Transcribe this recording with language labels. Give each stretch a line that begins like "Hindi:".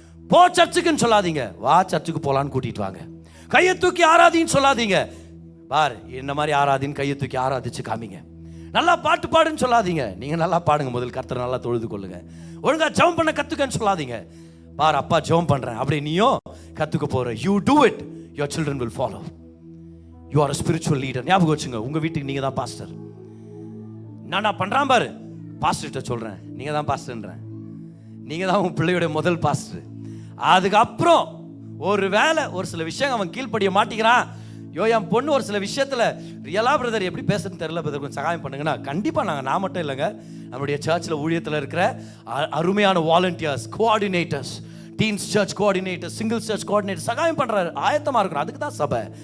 Tamil: போ சர்ச்சுக்குன்னு சொல்லாதீங்க, வா சர்ச்சுக்கு போலான்னு கூட்டிட்டு வாங்க. கையை தூக்கி ஆராதின்னு சொல்லாதீங்க, பார் என்ன மாதிரி ஆராதின்னு கையை தூக்கி ஆராதிச்சு காமிங்க. நல்லா பாட்டு பாடுன்னு சொல்லாதீங்க, நீங்க நல்லா பாடுங்க, முதல் கர்த்தரை நல்லா தொழுது கொள்ளுங்க. ஒழுங்கா ஜெபம் பண்ண கத்துக்கன்னு சொல்லாதீங்க, பார் அப்பா ஜெபம் பண்றேன் அப்படி நீயும் கத்துக்க போற.
English: You do it, your children will follow. You are a spiritual leader.
Tamil: ஞாபகம் வச்சுங்க, உங்க வீட்டுக்கு நீங்க தான் பாஸ்டர். நான் பண்றான் பாரு, பாஸ்டர்கிட்ட சொல்றேன், நீங்க தான் பாஸ்டர்ன்றேன், நீங்க தான் உங்க பிள்ளையோட முதல் பாஸ்டர். அதுக்கப்புறம் ஒரு வேலை ஒரு சில விஷயம் அவன் கீழ்ப்படிய மாட்டேங்கிறான், என் பொண்ணு ஒரு சில விஷயத்துல ரியலா பிரதர் எப்படி பேசுறதுன்னு தெரியல பிரதர் கொஞ்சம் சகாயம் பண்ணுங்கன்னா, கண்டிப்பா நான் மட்டும் இல்லைங்க, நம்முடைய சர்ச்சில் ஊழியத்தில் இருக்கிற அருமையான volunteers, coordinators, teens search coordinator, single search coordinator சகாயம் பண்றாரு, ஆயத்தமா இருக்கணும். அதுக்கு தான் சபை.